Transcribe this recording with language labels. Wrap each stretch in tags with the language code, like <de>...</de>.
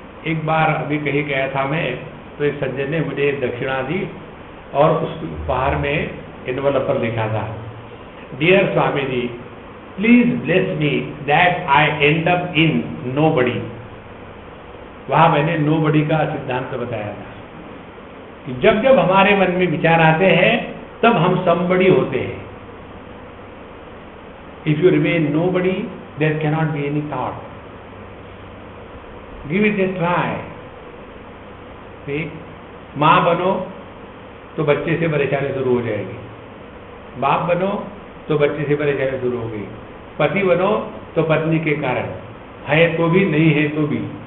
<hi>एक बार अभी कहीं गया था मैं, तो एक सज्जन ने मुझे दक्षिणा दी और उस उपहार में एनवलप पर लिखा था,</hi> <en>Dear Swami ji, please bless me that I end up in nobody.</en> <hi>वहां मैंने नोबडी का सिद्धांत बताया था कि जब जब हमारे मन में विचार आते हैं तब हम somebody होते हैं।</hi> <en>If you remain nobody, there cannot be any thought. Give it a try.</en> <hi>ठीक, माँ बनो तो बच्चे से परेशानी शुरू हो जाएगी, बाप बनो तो बच्चे से परेशानी शुरू हो गई, पति बनो तो पत्नी के कारण, है तो भी, नहीं है तो भी।</hi>